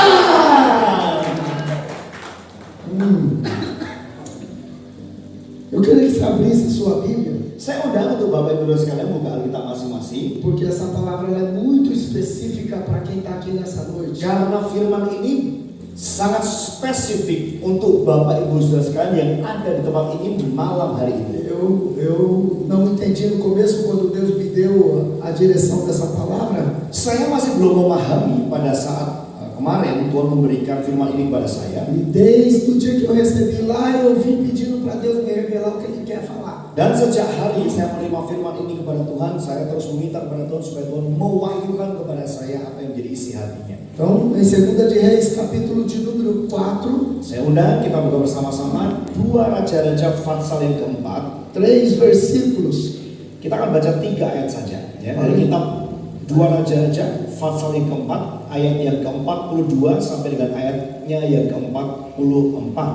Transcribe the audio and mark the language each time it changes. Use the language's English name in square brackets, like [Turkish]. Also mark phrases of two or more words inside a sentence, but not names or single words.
[Portuguese] Eu queria que você abrisse a sua Bíblia, [Indonesian] Saya undang untuk Bapak Ibu sekalian buka Alkitab masing-masing. [Portuguese] porque essa palavra ela é muito específica para quem está aqui nessa noite. [Indonesian] Karena firman ini sangat spesifik untuk Bapak Ibu Saudara sekalian yang ada di tempat ini malam hari ini. [Portuguese] Eu não entendi no começo quando Deus me deu a direção dessa palavra. [Indonesian] Saya masih belum memahami pada saat kemarin Tuhan memberikan firman ini kepada saya. [Portuguese] E desde o dia que eu recebi lá, eu vim pedindo para Deus me revelar o que Ele quer falar. [Indonesian] Dan sejak hari saya menerima firman ini kepada Tuhan, saya terus meminta kepada Tuhan supaya Tuhan mewahyukan kepada saya apa yang menjadi isi hatinya. [Portuguese] Então, em 2 de Reis, capítulo de número 4, [Indonesian] Saya undang kita buka bersama-sama 2 Raja-Raja pasal yang keempat. [Portuguese] 3 versículos. [Indonesian] Kita akan baca 3 ayat saja ya, dari kitab 2 Raja-Raja pasal yang keempat ayat yang ke-42 sampai dengan ayatnya yang ke-44.